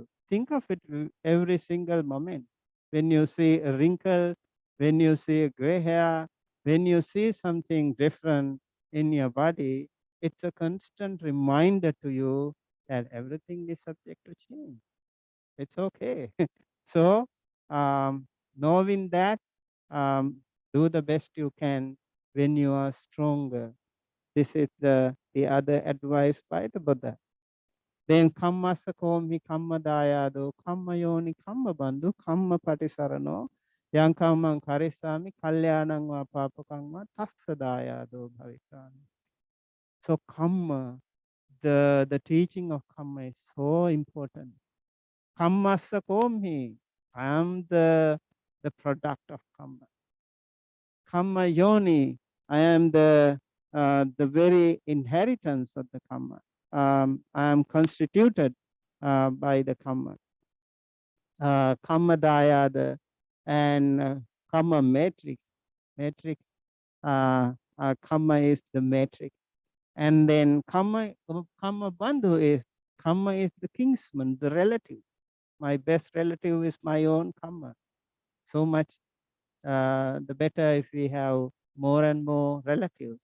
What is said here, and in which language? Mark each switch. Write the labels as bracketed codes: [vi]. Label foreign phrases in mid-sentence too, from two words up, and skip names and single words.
[en] Think of it every single moment. When you see a wrinkle, when you see a gray hair, when you see something different in your body, it's a constant reminder to you that everything is subject to change. It's okay. So, knowing that, do the best you can when you are stronger. This is the other advice by the Buddha. [pi] Then kammasa komi kamma dayado, kamma yoni kamma bandhu, kamma patisarano, yang kammang karisami, kalyanang va papakangma, tassa dayado bhavisami. [en] So kamma, the teaching of kamma is so important. [pi] Kammasa komi, [en] I am the product of kamma. [pi] Kamma yoni, [en] I am the very inheritance of the kamma. I am constituted by the kamma. [pi] Kamma dayada [en] and kamma matrix. Kamma is the matrix. And then [pi] kamma bandhu [en] is, kamma is the kinsman, the relative. My best relative is my own kamma. So much the better if we have more and more relatives.